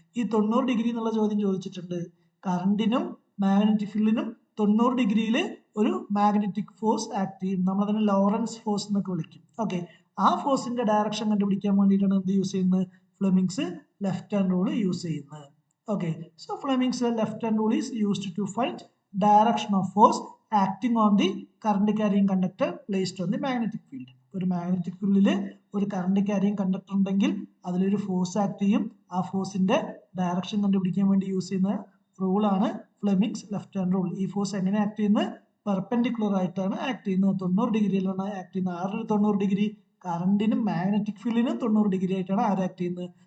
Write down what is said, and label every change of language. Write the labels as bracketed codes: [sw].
[ml] ഈ 90 ഡിഗ്രി എന്നുള്ള ചോദ്യം ചോദിച്ചിട്ടുണ്ട്. കറണ്ടിനും മാഗ്നറ്റിക് ഫീൽഡിനും 90 ഡിഗ്രിയിൽ ഒരു മാഗ്നറ്റിക് ഫോഴ്സ് ആക്ട് ചെയ്യും. നമ്മൾ അതിനെ ലോറൻസ് ഫോഴ്സ് എന്നൊക്കെ വിളിക്കും. ഓക്കെ, ആ ഫോഴ്സിന്റെ ഡയറക്ഷൻ കണ്ടുപിടിക്കാൻ വേണ്ടിയിട്ടാണ് എന്ത് യൂസ് ചെയ്യുന്നത്? Fleming's left hand rule use ചെയ്യുന്നത്. [en] Okay, so Fleming's left hand rule is used to find direction of force acting on the current carrying conductor placed on the magnetic field. [ml] ഒരു magnetic ഫീൽഡിൽ ഒരു current carrying conductor ഉണ്ടെങ്കിൽ അതിലൊരു force act ചെയ്യും. ആ ഫോഴ്സിന്റെ direction കണ്ടുപിടിക്കാൻ വേണ്ടി യൂസ് ചെയ്യുന്ന റൂളാണ് ഫ്ലെമിങ്സ് ലെഫ്റ്റ് ഹാൻഡ് റൂൾ. ഈ ഫോഴ്സ് എങ്ങനെ ആക്ട് ചെയ്യുന്നത്? പെർപെൻഡിക്കുലർ ആയിട്ടാണ് ആക്ട് ചെയ്യുന്നത്. 90 ഡിഗ്രിയിലാണ് ആക്ട് ചെയ്യുന്നത്. ആരുടെ 90 ഡിഗ്രി? കറണ്ടിനും മാഗ്നറ്റിക് ഫീൽഡിനും 90 ഡിഗ്രി ആയിട്ടാണ് ആര് ആക്ട് ചെയ്യുന്നത്?